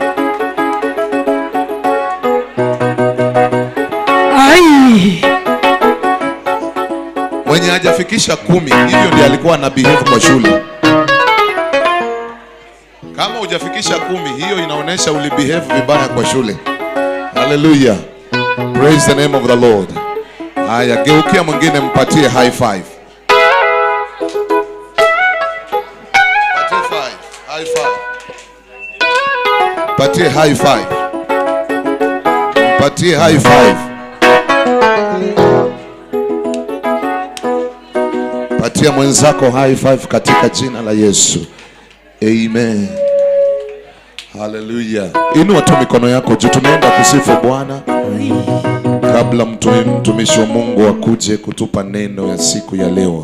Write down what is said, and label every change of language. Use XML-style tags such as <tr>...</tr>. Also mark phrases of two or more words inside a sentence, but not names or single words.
<sw>Mwenye hajafikisha 10, hivyo ndiye alikuwa ana behave kwa shule. Kama hujafikisha 10, hiyo inaonesha uli behave vibaya kwa shule. Hallelujah.</sw> <en>Praise the name of the Lord.</en> <sw>Haya, geukia mwingine, mpatie</sw> <en>high five.</en> <sw>Patie</sw> <en>high five.</en> <sw>Patie</sw> <en>high five.</en> <sw>Patia mwenzako</sw> <en>high five</en> <sw>katika jina la Yesu. Amen. Hallelujah. Inua tu mikono yako juu, tunaenda kusifu Bwana. Kabla mtumishi wa Mungu akuje kutupa neno ya siku ya leo.</sw>